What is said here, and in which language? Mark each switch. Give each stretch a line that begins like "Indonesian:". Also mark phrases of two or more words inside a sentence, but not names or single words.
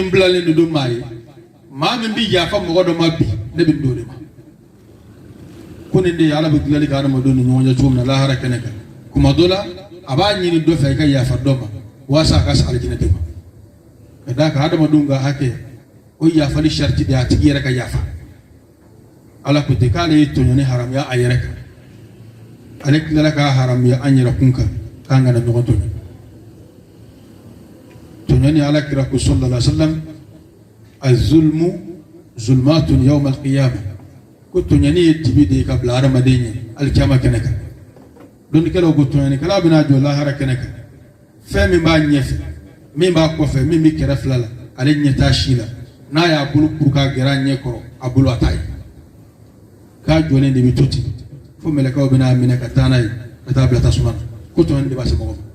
Bambara: in bilalen don maa ye maa min bɛ yafa mɔgɔ dɔ ma bi ne bɛ don o de ma ko nin de ye ala bɛ dilanli kɛ adamadenw ni ɲɔgɔn cɛ cogo min na lahara kɛnɛ kan kuma dɔ la a b'a ɲini dɔ fɛ i ka yafa dɔ ma walasa a ka se alijinɛ de ma ka d'a kan adamadenw ka hakɛ o yafali sariti de ye a tigi yɛrɛ ka yafa ala ko ten k'ale ye tɔɲɔni haramuya a yɛrɛ kan ale tilala k'a haramuya an yɛrɛ kun kan k'an kana ɲɔgɔn tɔɲɔ tɔɲɔni ala kira ko
Arabic: صلى الله عليه وسلم الظلم ظلمات يوم القيامة
Bambara: ko tɔɲɔni ye dibi de ye ka bila adamaden ɲɛ alikiyama kɛnɛ kan dɔnnikɛlaw ko tɔɲɔnikɛla bɛna jɔ lahara kɛnɛ kan fɛn min b'a ɲɛfɛ min b'a kɔfɛ min bɛ kɛrɛ fila la ale ɲɛ t'a si la n'a y'a bolo kuru k'a gɛrɛ a ɲɛ kɔrɔ a bolo a t'a ye k'a jɔlen de bɛ to ten fo mɛlɛkɛw bɛna minɛ ka taa n'a ye ka taa bila tasuma na ko tɔɲɔni de b'a se mɔgɔ ma